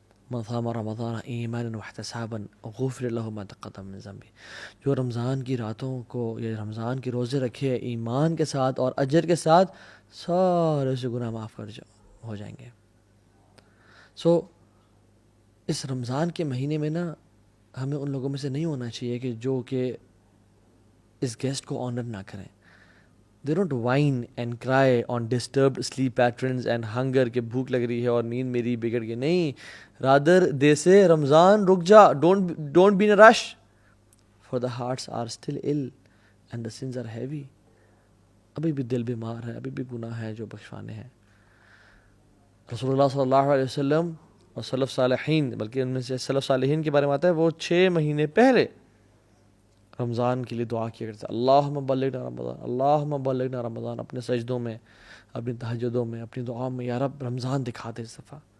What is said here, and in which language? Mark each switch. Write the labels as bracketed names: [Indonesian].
[Arabic] من صام رمضان ایمانا واحتسابا غفر له ما تقدم من ذنبه، [Urdu] جو رمضان کی راتوں کو یا رمضان کے روزے رکھے ایمان کے ساتھ اور اجر کے ساتھ، سارے سے گناہ معاف ہو جائیں گے. سو اس رمضان کے مہینے میں نا ہمیں ان لوگوں میں سے نہیں ہونا چاہیے کہ جو کہ اس گیسٹ کو آنر نہ کریں. [English] They don't whine and cry on disturbed sleep patterns and hunger [Urdu] کہ بھوک لگ رہی ہے اور نیند میری بگڑ گئی. نہیں، [English] rather they say [Urdu] رمضان رک جا، [English] don't be in a rush for the hearts are still ill and the sins are heavy. [Urdu] ابھی بھی دل بیمار ہے، ابھی بھی گناہ ہے جو بخشوانے ہیں. رسول اللہ صلی اللہ علیہ وسلم اور سلف صالحین، بلکہ ان میں سے سلف صالحین کے بارے میں آتا ہے وہ 6 مہینے پہلے رمضان کے لیے دعا کیا کرتے ہیں، [Arabic] اللہم بلغنا رمضان، اللہم بلغنا رمضان، [Urdu] اپنے سجدوں میں، اپنی تہجدوں میں، اپنی دعاؤں میں، یا رب رمضان دکھا دے اس دفعہ.